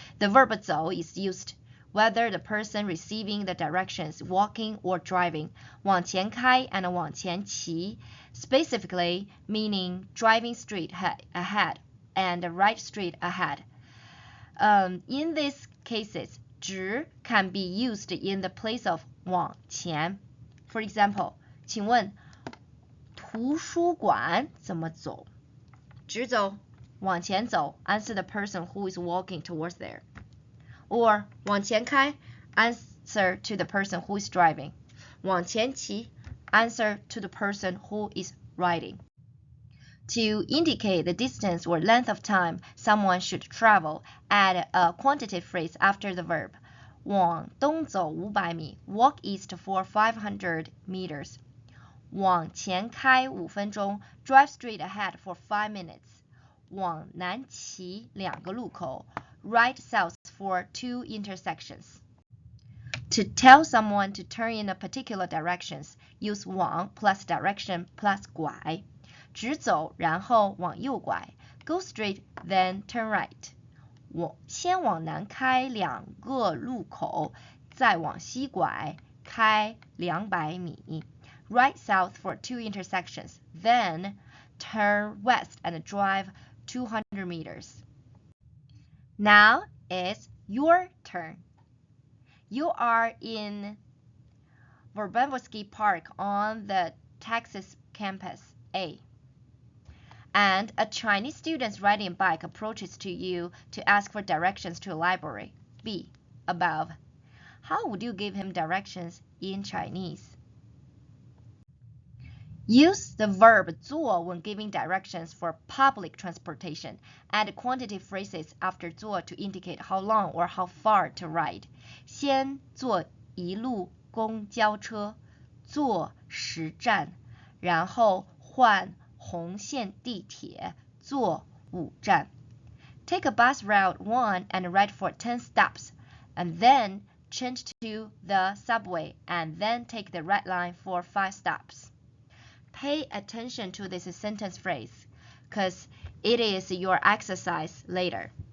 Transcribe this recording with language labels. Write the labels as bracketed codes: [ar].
[en] The verb 走 is used whether the person receiving the directions walking or driving. 往前开 and 往前骑 specifically meaning driving straight ahead and right straight ahead. In these cases, 直 can be used in the place of 往前. For example, [zh] 请问图书馆怎么走？直走，往前走 [en] answer the person who is walking towards there. Or 往前开 answer to the person who is driving. 往前骑 answer to the person who is riding. To indicate the distance or length of time someone should travel, add a quantitative phrase after the verb. [zh] 往东走500米 [en] walk east for 500 meters. [zh] 往前开5分钟 [en] drive straight ahead for 5 minutes. [zh] 往南骑2个路口 [en] ride south for 2 intersections. To tell someone to turn in a particular directions, use 往 plus direction plus 拐。 [zh] 直走，然后往右拐 [en] go straight, then turn right. [zh] 先往南开2个路口，再往西拐，开200米。 [en] Ride south for 2 intersections, then turn west and drive 200 meters. Now it's your turn. You are in Verbanowski Park on the Texas campus A. And a Chinese student riding a bike approaches to you to ask for directions to a library. B. Above. How would you give him directions in Chinese? Use the verb 坐 when giving directions for public transportation. Add quantitative phrases after 坐 to indicate how long or how far to ride. [zh] 先坐一路公交车，坐10站，然后换红线地铁，坐5站。 [en] Take a bus route 1 and ride for 10 stops, and then change to the subway, and then take the red line for 5 stops. Pay attention to this sentence phrase, because it is your exercise later.